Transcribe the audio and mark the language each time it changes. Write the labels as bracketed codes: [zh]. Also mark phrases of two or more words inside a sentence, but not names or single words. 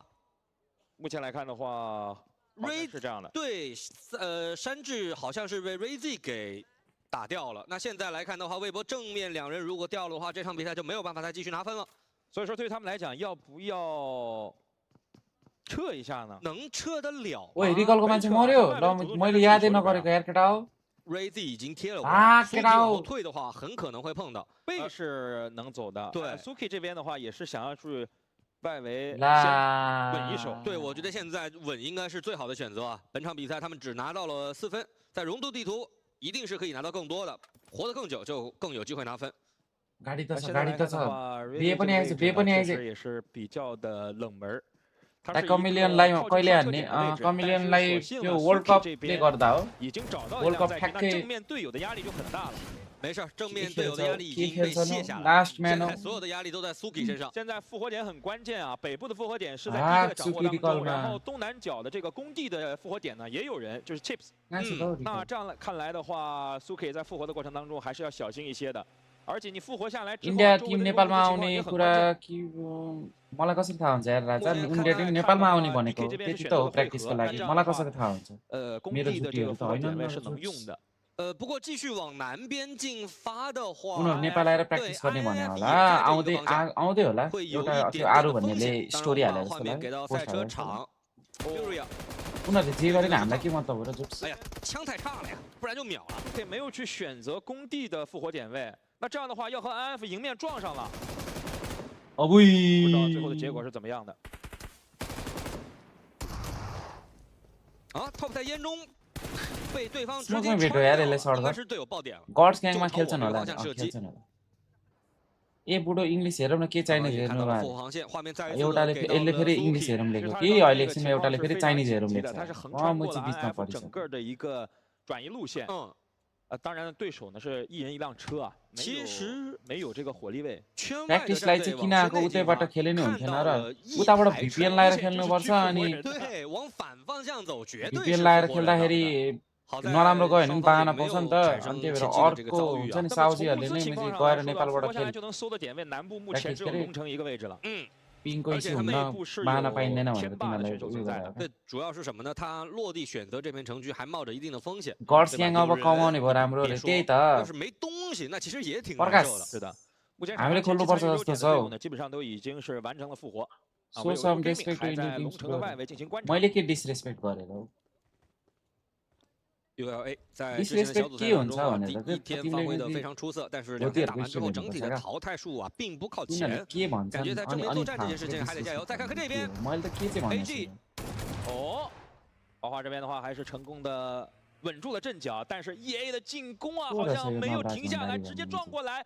[zh] 目前来看的话，是这样的。对，山治好像是被 RayZ 给 打掉了。那现在来看的话，微博正面两人如果掉了的话，这场比赛就没有办法再继续拿分了。所以说，对于他们来讲，要不要撤一下呢？能撤得了。 [ne] 喂 ，रिकलको मान्छे मर्यो ल मैले यादै नगरेको यार केटा हो। [zh] RayZ 已经贴了啊， [ne] केटा हो。 [zh] 退的话，很可能会碰到。背是能走的。对 ，Suki 这边的话也是想要去外围先稳一手。对，我觉得现在稳应该是最好的选择啊。本场比赛他们只拿到了4分，在荣度地图 一定是可以拿到更多的，活得更久就更有机会拿分。 [ne] गाडी त छ गाडी त छ बे पनि आइछ बे पनि आइछ [zh] 也是比较的冷门。 [ne] कमिलियनलाई कहिले हान्ने कमिलियनलाई त्यो वर्ल्ड कपले गर्दा हो [zh] 已经找到 [ne] वर्ल्ड कप [zh] 正 [ne] ठ्याक्कै [zh] 面队友的压力就很大了。没事，正面队友的压力已经被卸下来，现在所有的压力都在 Suki 身上。现在复活点很关键啊，北部的复活点是在 PK 的掌握当中，然后东南角的这个工地的复活点呢也有人，就是 Chips。那这样看来的话 ，Suki 在复活的过程当中还是要小心一些的。而且你复活下来之后， [en] India team [ne] नेपालमा आउने कुरा के मलाई कसरी थाहा हुन्छ यार राजा [en] India team [ne] नेपालमा आउने भनेको त्यति त हो प्र्याक्टिसको लागि मलाई कसरी थाहा हुन्छ मेरो जुटीहरु त हैन [zh] 不过继续往南边进发的话， [ne] उनीहरु नेपाल आएर प्र्याक्टिस गर्ने भने होला आउँदै होला एउटा त्यो आरु भन्नेले स्टोरी हालेर जस्तो लाग्यो उनीहरुले जे गरे हामीलाई के मतलब हो र जुट्स [zh] 哎呀，枪太差了呀，不然就秒了。对，没有去选择工地的复活点位，那这样的话要和 IF 迎面撞上了。不知道最后的结果是怎么样的。啊 ，Top 在烟中被对方直 [en] Smoke [zh] 接 [ne] मा [zh] 穿 [ne] भेट्यो यार [zh] 掉 [ne] यसले [zh] 了，应该 [ne] सर्ट [zh] 是队友爆点了。 [ne] गॉड्स ग्याङमा [zh] 就朝 [ne] खेल्छन् [zh] 我们 [ne] होला [zh] 方向射击。 [ne] खेल्छन् होला ए बुढो इङ्ग्लिस हेरौँ न के चाइनिज [zh] 也看 [ne] हेर्नु [zh] 到了 [ne] यार [zh] 后防线，画面再一次 [ne] एउटाले [zh] 给到 [ne] यसले [zh] 了 [ne] फेरि इङ्ग्लिस [zh] Suki。 [ne] हेरौँ [zh] 其实 [ne] लेख्यो [zh] 他 [ne] कि [zh] 刚刚 [ne] अहिले [zh] 那个 [ne] एकछिनमा [zh] 情况 [ne] एउटाले [zh] 是 [ne] फेरि [zh] 非常 [ne] चाइनिज [zh] 紧 [ne] हेरौँ [zh] 急 [ne] लेख्छ [zh] 的，他是横 [ne] म [zh] 穿 [ne] म [zh] 过了 [ne] चाहिँ बिचमा INF परिछु [zh] 整个的一个转移路线。当然对手呢是一人一辆车啊，没有这个火力位。 [ne] प्र्याक्टिसलाई चाहिँ किन आएको उतैबाट खेले नि हुन्थेन र उताबाट VPN लाएर खेल्नुपर्छ अनि VPN लाएर खेल्दाखेरि नराम्रो गयो भने पनि बाहना पाउँछ नि त अनि त्यही भएर अर्को हुन्छ नि साउजीहरूले नै गएर नेपालबाट खेल [zh] 就能搜的点位南部目前 [ne] प्र्याक्टिस [zh] 只有 [ne] गरे [zh] 龙城一个位置了。 [ne] पिङको इस्यु हुन्न बाहना पाइँदैन भनेर तिनीहरूलाई उयो गरायो [zh] 对，主要是什么呢？他落地选择这片城区还冒着一定的风险。 [ne] गड्स ग्याङ अब कमाउने भयो राम्रो रे त्यही त [zh] 要是没东西，那其实也挺难 [ne] प्रकाश [zh] 受的。是的，目前 [ne] हामीले खोल्नुपर्छ जस्तो छ हौ [zh] 基本上都已经是完成了复活。 [en] so some disrespect [zh] 还 [en] टु [zh] 在 [en] इन्डियन [zh] 龙城的外围进行观察。 [ne] मैले के डिसरेस्पेक्ट गरेर हौ [zh] ULA 在之前的小组赛当中啊，第一天发挥的非常出色，但是2天打完之后，整体的淘汰数啊并不靠前，感觉在正面作战这件事情还得加油。再看看这边 ，AG 哦，花花这边的话还是成功的稳住了阵脚，但是 EA 的进攻啊好像没有停下来，直接撞过来。